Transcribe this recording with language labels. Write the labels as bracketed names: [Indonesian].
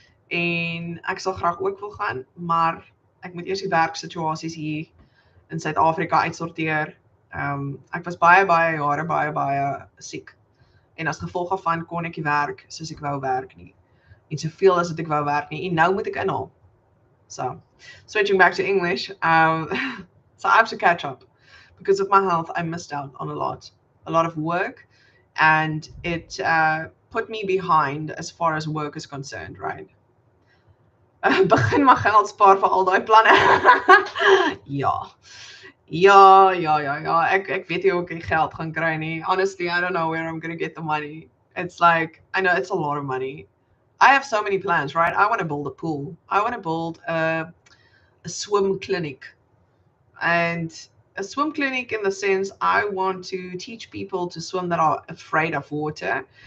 [Afrikaans] En ek sal graag ook wil gaan, maar ek moet eers die werksituasies hier in Suid-Afrika uitsorteer. Ek was baie jare baie siek. En as gevolg daarvan kon ek nie werk soos ek wou werk nie. En soveel as wat ek wou werk nie. En nou moet ek inhaal. [English] So, switching back to English, so I have to catch up. Because of my health, I missed out on a lot of work, and it put me behind as far as work is concerned, right? [Afrikaans] Begin maar geld spaar vir al daai planne. Ja. Ek weet nie hoe ek die geld gaan kry nie. [English] Honestly, I don't know where I'm going to get the money. It's like, I know it's a lot of money. I have so many plans, right? I want to build a pool. I want to build a swim clinic. And a swim clinic in the sense I want to teach people to swim that are afraid of water.